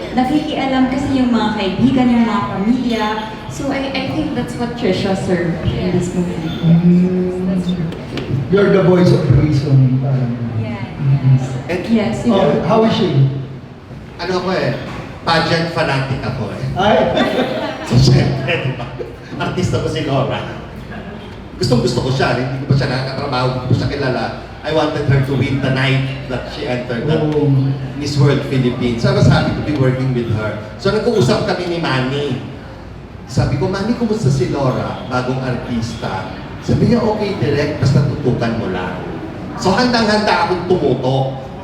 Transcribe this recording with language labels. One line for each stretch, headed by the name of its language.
Filipino: Nakikialam kasi yung mga kaibigan, yung mga pamilya.
English: So I think that's what Trisha served in this movie. You're the voice of reason. Yeah. Yes. Oh, how is she?
Filipino: Ano ako pageant fanatic ako Ay! So syempre, di ba? Artista ko si Laura. Gusto ko siya, hindi ko pa siya nakakatrabaho, hindi ko siya kilala.
English: I wanted her to win the night that she entered that Miss World Philippines. So I was happy to be working with her.
Filipino: So nag-uusap kami ni Manny. Sabi ko, Manny, kumusta si Laura? Bagong artista. Sabi niya, okay, direct, basta tutukan mo lang. So handang-handa akong tumutok.